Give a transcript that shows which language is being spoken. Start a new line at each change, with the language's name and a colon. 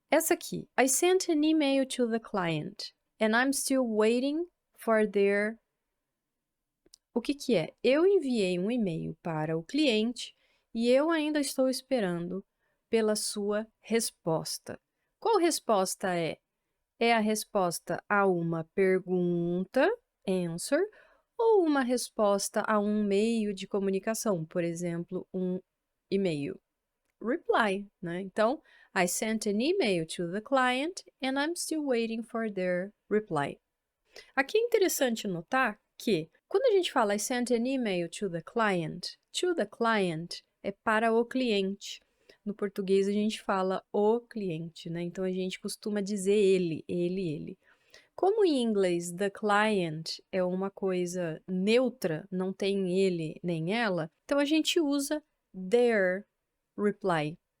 Portuguese: Essa aqui,
English: I sent an email to the client and I'm still waiting for their...
Portuguese: O que que é? Eu enviei um e-mail para o cliente e eu ainda estou esperando pela sua resposta. Qual resposta é? É a resposta a uma pergunta, answer, ou uma resposta a um meio de comunicação, por exemplo, um e-mail, reply, né? Então,
English: I sent an email to the client and I'm still waiting for their reply.
Portuguese: Aqui é interessante notar que, quando a gente fala
English: I sent an email to the client
Portuguese: é para o cliente. No português a gente fala o cliente, né? Então a gente costuma dizer ele. Como em inglês
English: the client
Portuguese: é uma coisa neutra, não tem ele nem ela, então a gente usa
English: their reply.